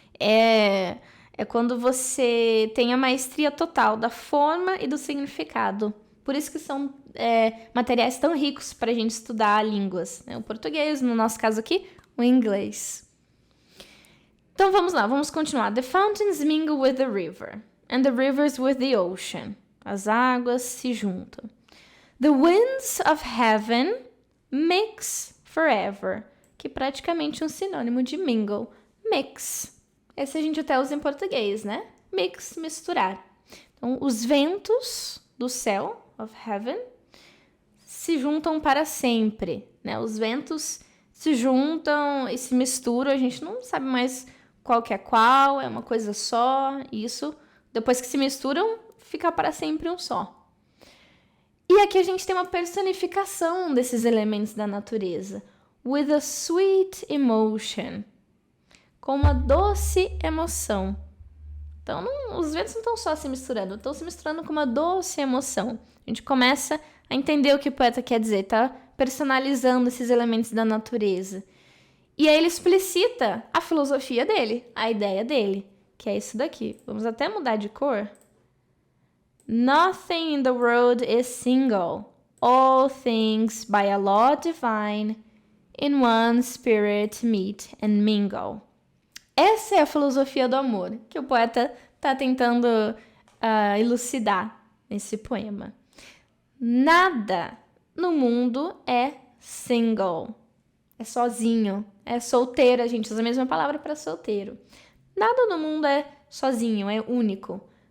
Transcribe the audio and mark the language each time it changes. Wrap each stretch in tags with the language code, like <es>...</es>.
<pt>É quando você tem a maestria total da forma e do significado. Por isso que são materiais tão ricos para a gente estudar línguas, né? O português, no nosso caso aqui, o inglês. Então vamos lá, vamos continuar.</pt> <en>The fountains mingle with the river, and the rivers with the ocean.</en> <pt>As águas se juntam.</pt> <en>The winds of heaven mix forever,</en> <pt>que é praticamente um sinônimo de</pt> <en>mingle. Mix.</en> <pt>Esse a gente até usa em português, né? Mix, misturar. Então, os ventos do céu,</pt> <en>of heaven,</en> <pt>se juntam para sempre, né? Os ventos se juntam e se misturam, a gente não sabe mais qual que é qual, é uma coisa só, isso, depois que se misturam, fica para sempre um só. E aqui a gente tem uma personificação desses elementos da natureza.</pt> <en>With a sweet emotion.</en> <pt>Com uma doce emoção. Então, os ventos não estão só se misturando, estão se misturando com uma doce emoção. A gente começa a entender o que o poeta quer dizer, tá? Personalizando esses elementos da natureza. E aí ele explicita a filosofia dele, a ideia dele, que é isso daqui. Vamos até mudar de cor.</pt> <en>Nothing in the world is single. All things by a law divine, in one spirit meet and mingle.</en> <pt>Essa é a filosofia do amor que o poeta está tentando elucidar nesse poema. Nada no mundo é single. É sozinho. É solteiro. A gente usa a mesma palavra para solteiro. Nada no mundo é sozinho, é único.</pt>